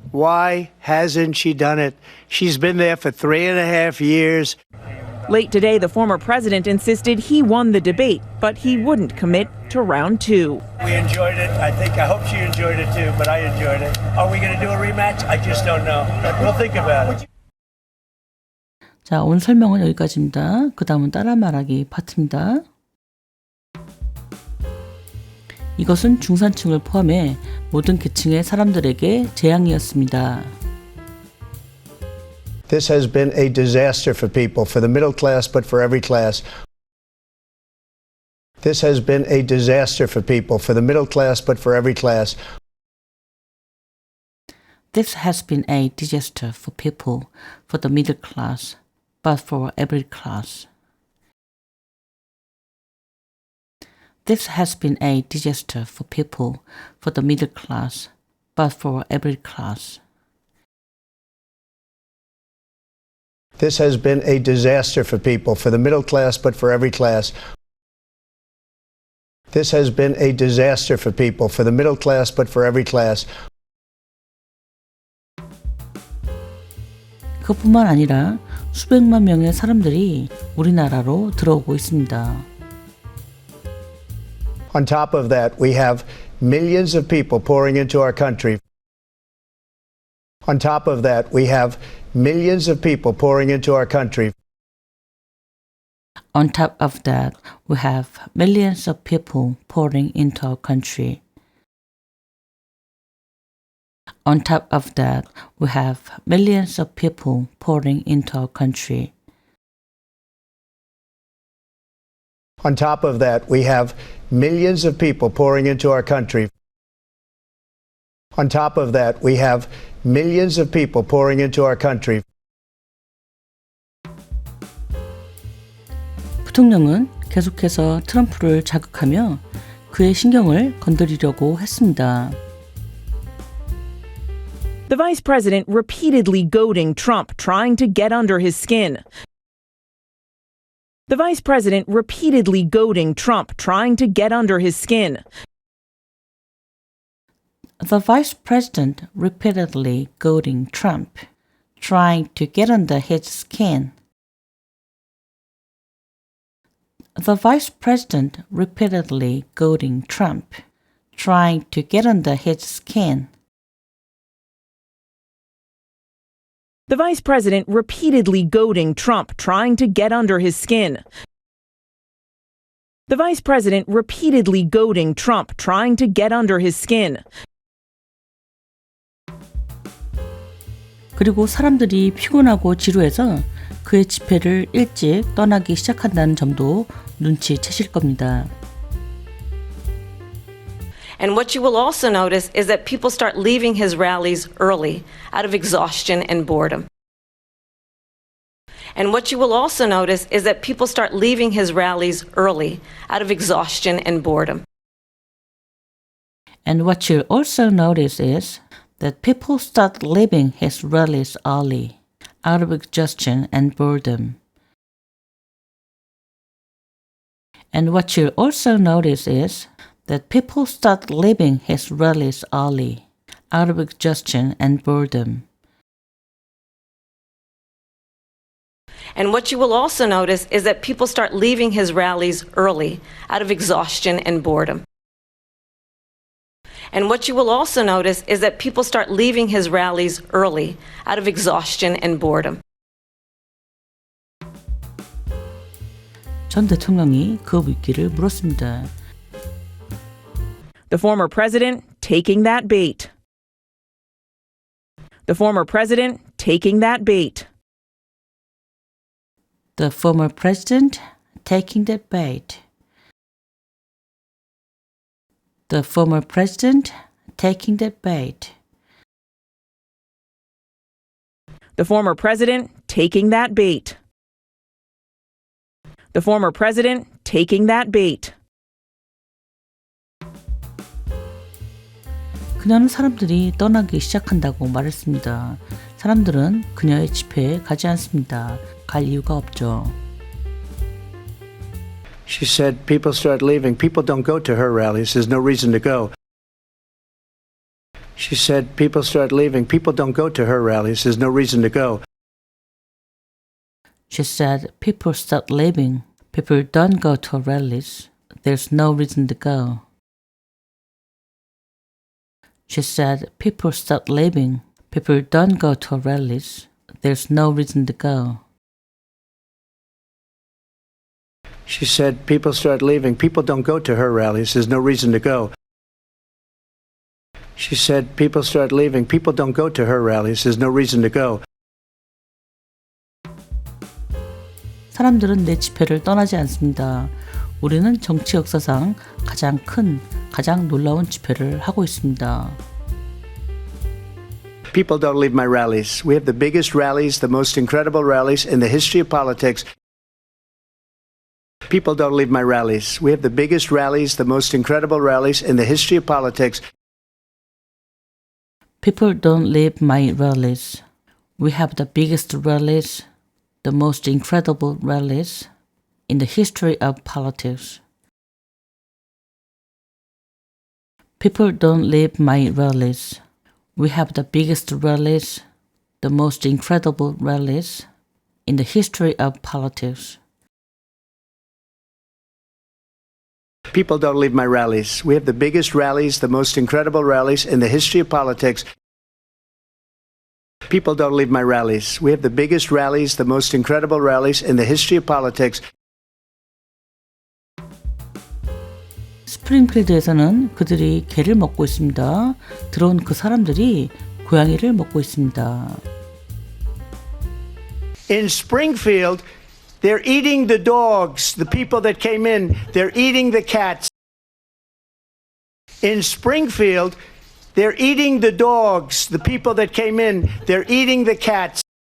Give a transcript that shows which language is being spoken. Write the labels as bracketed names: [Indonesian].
[English] Why hasn't she done it? She's been there for 3.5 years. Late today, the former president insisted he won the debate, but he wouldn't commit to round two. We enjoyed it. I hope she enjoyed it too, but I enjoyed it. Are we going to do a rematch? I just don't know. We'll think about it. [Korean] 자, 오늘 설명은 여기까지입니다. 그 다음은 따라 말하기 파트입니다. 이것은 중산층을 포함해 모든 계층의 사람들에게 재앙이었습니다. [English] This has been a disaster for people, for the middle class, but for every class. This has been a disaster for people, for the middle class, but for every class. This has been a disaster for people, for the middle class, but for every class. This has been a disaster for people, for the middle class, but for every class. This has been a disaster for people, for the middle class, but for every class. This has been a disaster for people, for the middle class, but for every class. [Korean] 그것뿐만 아니라 수백만 명의 사람들이 우리나라로 들어오고 있습니다. [English] On top of that, we have millions of people pouring into our country. On top of that, we have millions of people pouring into our country. On top of that, we have millions of people pouring into our country. On top of that, we have millions of people pouring into our country. On top of that, we have millions of people pouring into our country. On top of that, we have millions of people pouring into our country. [Korean] 부통령은 계속해서 트럼프를 자극하며 그의 신경을 건드리려고 했습니다. [English] The vice president repeatedly goading Trump, trying to get under his skin. The vice president repeatedly goading Trump, trying to get under his skin. The vice president repeatedly goading Trump, trying to get under his skin. The vice president repeatedly goading Trump, trying to get under his skin. The vice president repeatedly goading Trump, trying to get under his skin. The vice president repeatedly goading Trump, trying to get under his skin. [Korean] 그리고 사람들이 피곤하고 지루해서 그의 집회를 일찍 떠나기 시작한다는 점도 눈치채실 겁니다. [English] And what you will also notice is that people start leaving his rallies early out of exhaustion and boredom. And what you will also notice is that people start leaving his rallies early out of exhaustion and boredom. And what you'll also notice is that people start leaving his rallies early out of exhaustion and boredom. And what you'll also notice is that people start leaving his rallies early out of exhaustion and boredom. And what you will also notice is that people start leaving his rallies early out of exhaustion and boredom. And what you will also notice is that people start leaving his rallies early out of exhaustion and boredom. [Korean] 전 대통령이 그 위기를 물었습니다. [English] The former president taking that bait. The former president taking that bait. The former president taking that bait. The former president taking that bait. The former president taking that bait. The former president taking that bait. [Korean] 그녀는 사람들이 떠나기 시작한다고 말했습니다. 사람들은 그녀의 집회에 가지 않습니다. 갈 이유가 없죠. [English] She said people start leaving. People don't go to her rallies. There's no reason to go. She said people start leaving. People don't go to her rallies. There's no reason to go. She said people start leaving. People don't go to rallies. There's no reason to go. She said people start leaving. People don't go to rallies. There's no reason to go. She said people start leaving. People don't go to her rallies. There's no reason to go. She said people start leaving. People don't go to her rallies. There's no reason to go. [Korean] 사람들은 내 집회를 떠나지 않습니다. 우리는 정치 역사상 가장 큰, 가장 놀라운 집회를 하고 있습니다. [English] People don't leave my rallies. We have the biggest rallies, the most incredible rallies in the history of politics. People don't leave my rallies. We have the biggest rallies, the most incredible rallies in the history of politics. People don't leave my rallies. We have the biggest rallies, the most incredible rallies in the history of politics. People don't leave my rallies. We have the biggest rallies, the most incredible rallies in the history of politics. People don't leave my rallies. We have the biggest rallies, the most incredible rallies in the history of politics. People don't leave my rallies. We have the biggest rallies, the most incredible rallies in the history of politics. [Korean] 스프링필드에서는 그들이 개를 먹고 있습니다. 들어온 그 사람들이 고양이를 먹고 있습니다. [English] In Springfield, they're eating the dogs. The people that came in, they're eating the cats. In Springfield, they're eating the dogs. The people that came in, they're eating the cats.